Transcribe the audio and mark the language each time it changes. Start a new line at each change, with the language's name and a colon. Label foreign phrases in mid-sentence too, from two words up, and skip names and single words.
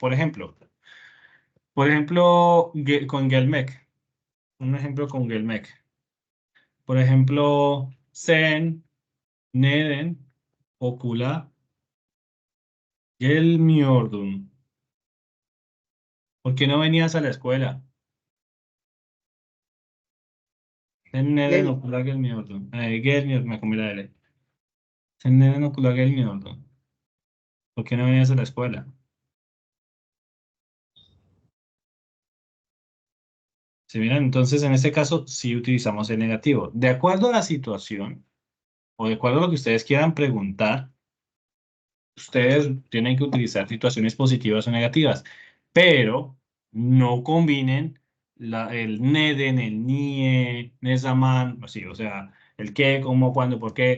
Spanish: Por ejemplo, con Gelmec. Un ejemplo con Gelmec. Por ejemplo,
Turkish: Sen, Neden, Okula, Gelmiordun.
Spanish: ¿Por qué no venías a la escuela?
Turkish: Sen neden Gel- okula gelmiyordun? Gelmiyordum,
Spanish: me comí la L.
Turkish: Sen neden okula gelmiyordun?
Spanish: ¿Por qué no venías a la escuela? Si miran, entonces en este caso sí utilizamos el negativo. De acuerdo a la situación, o de acuerdo a lo que ustedes quieran preguntar, ustedes tienen que utilizar situaciones positivas o negativas, pero no combinen el neden, el nie, nesaman, así, o sea, el qué, cómo, cuándo, por qué.